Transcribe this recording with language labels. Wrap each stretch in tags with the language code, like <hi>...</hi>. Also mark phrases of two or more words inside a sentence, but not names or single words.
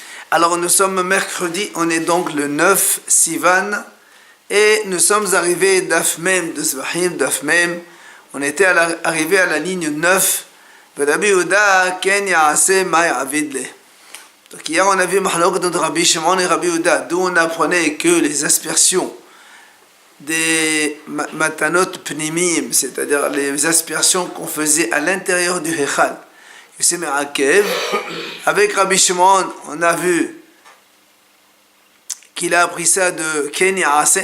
<fr>Alors nous sommes mercredi, on est donc le 9 Sivan et nous sommes arrivés d'Af Mem de Zvahim, d'Af Mem. On était arrivé à la ligne 9.</fr> <he>רבי יהודה כן יעשה מה עביד ליה.</he> <fr>Donc hier on a vu Mahlok de Rabbi Shimon et Rabbi Yehuda, d'où on apprenait que les aspersions des</fr> <he>מתנות פנימים,</he> <fr>c'est-à-dire les aspersions qu'on faisait à l'intérieur du Hechal, c'est Me'akev. Avec Rabbi Shimon, on a vu qu'il a appris ça de</fr> <he>כן יעשה.</he>